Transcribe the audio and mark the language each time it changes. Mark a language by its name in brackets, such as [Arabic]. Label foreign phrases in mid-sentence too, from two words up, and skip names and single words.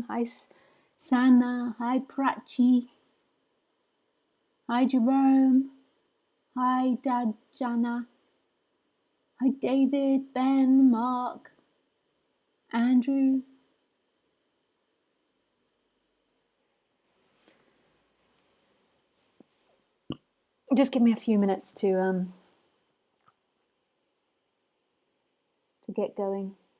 [English] Hi, Sana. Hi, Prachi. Hi, Jerome. Hi, Dad Jana. Hi, David, Ben, Mark, Andrew. Just give me a few minutes to get going.